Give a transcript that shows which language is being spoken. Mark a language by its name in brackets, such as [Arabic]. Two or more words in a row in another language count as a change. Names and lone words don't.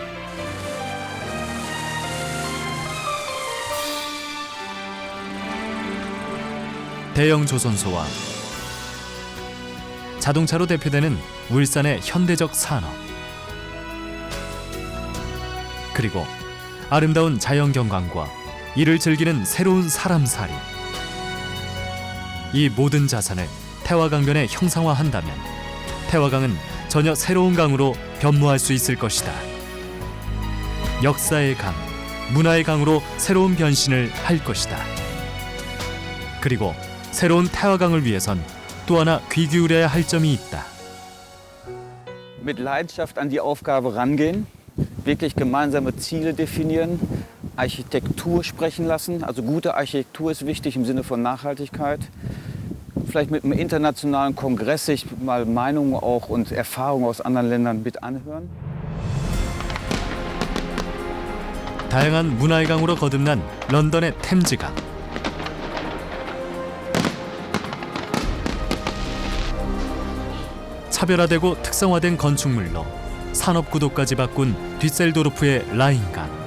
[Korean] 대형 조선소와 자동차로 대표되는 울산의 현대적 산업, 그리고 아름다운 자연경관과 이를 즐기는 새로운 사람살이, 이 모든 자산을 태화강변에 형상화한다면 태화강은 전혀 새로운 강으로 변모할 수 있을 것이다. 역사의 강, 문화의 강으로 새로운 변신을 할 것이다. 그리고 새로운 태화강을 위해선 또 하나 귀 기울여야 할 점이 있다. [German] Mit Leidenschaft an die Aufgabe rangehen, wirklich gemeinsame Ziele definieren, Architektur sprechen lassen. Also gute Architektur ist wichtig im Sinne von Nachhaltigkeit. Vielleicht mit einem internationalen Kongress sich mal Meinungen auch und Erfahrungen aus anderen Ländern mit anhören. [Korean] 다양한 문화의 강으로 거듭난 런던의 템즈강. 차별화되고 특성화된 건축물로 산업 구도까지 바꾼 뒷셀도르프의 라인강.